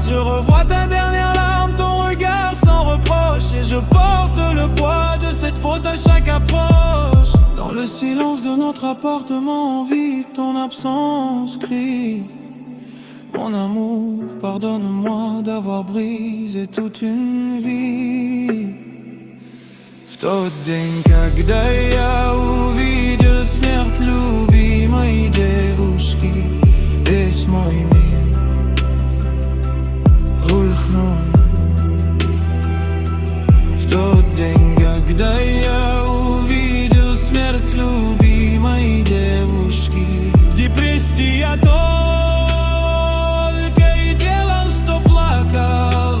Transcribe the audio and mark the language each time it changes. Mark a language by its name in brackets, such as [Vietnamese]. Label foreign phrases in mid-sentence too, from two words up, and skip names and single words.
[French] Je revois ta dernière larme, ton regard sans reproche, et je porte le poids de cette faute à chaque approche. Dans le silence de notre appartement vide, ton absence crie: mon amour, pardonne-moi d'avoir brisé toute une vie. [Russian] В тот день, когда я увидел смерть любимой девушки, весь мой мир рухнул. В тот день, когда я увидел смерть любимой девушки, в депрессии я только и делал, что плакал.